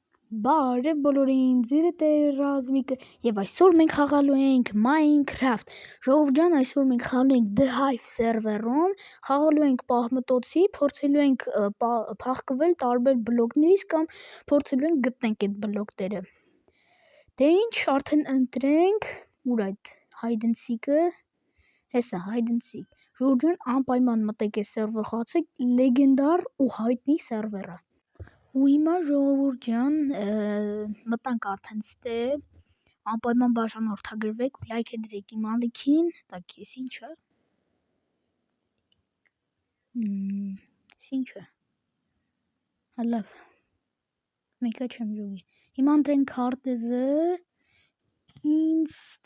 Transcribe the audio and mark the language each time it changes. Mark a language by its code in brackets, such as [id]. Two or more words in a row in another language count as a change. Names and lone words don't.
[hy] Բարև բոլորին, ձերդ է Ռազմիկը եւ այսօր մենք խաղալու ենք Minecraft։ Ժողովուրդ ջան, այսօր մենք խաղալու ենք The Hive server-ում, խաղալու ենք պահմտոցի, փորձելու ենք փախկվել տարբեր բլոկներից կամ փորձելու ենք գտնենք այդ բլոկները։ Դե ինչ, արդեն ընտրենք, ուր այդ [en] hide and seek- [hy] ը, հեսա [en] hide and seek։ [hy] Ժողովուրդ ջան, անպայման մտեք այս server խաղացեք, լեգենդար ու հայտնի server-ը։ Ու հիմա ժողովուրդ ջան, մտանք արդեն ստե, անպայման բաժանորդագրվեք ու լայք է դրեք իմ ալիքին, տակ ես ինչը, ինչը, հալավ, մեկա չեմ ժողի, հիմա ընտրենք քարտեզը, ինձ